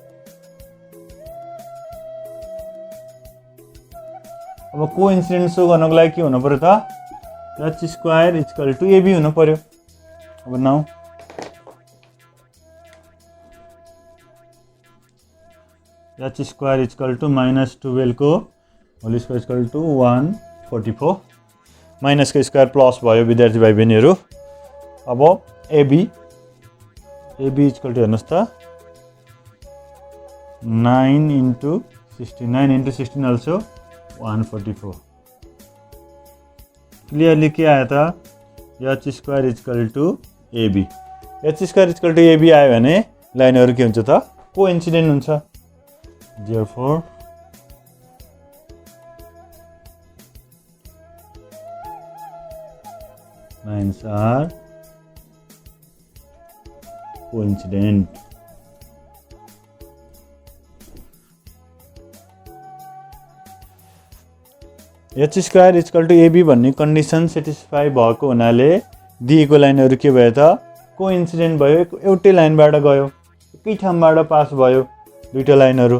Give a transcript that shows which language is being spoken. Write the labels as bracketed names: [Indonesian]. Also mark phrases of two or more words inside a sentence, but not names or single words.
[Nepali] अब कोइन्सिडेन्ट सो गर्नको लागि के हुनु पर्यो त [English] h square equal to ab [Nepali] हुनु पर्यो। अब [English] now h square equal to minus 12 [Nepali] को [English] whole square equal to 144 minus [Nepali] को [English] square plus [Nepali] भयो विद्यार्थी भाइ बहिनीहरू। अब [English] ab equal to [Nepali] हेर्नुहोस् त [English] 9 into 16 also 144। [Nepali] क्लियरली के आयो त [English] h square equal to ab. h square equal to ab [Nepali] आयो भने लाइनहरू के हुन्छ त कोइन्सिडेन्ट हुन्छ। [English] Therefore lines are coincident। h square equal to ab [Nepali] भन्ने [English] condition satisfy [Nepali] भएको हुनाले दिएको लाइनहरू के भयो त कोइन्सिडेन्ट भयो, एउटै लाइनबाट गयो, एकै ठाउँबाट पास भयो दुईटा लाइनहरू।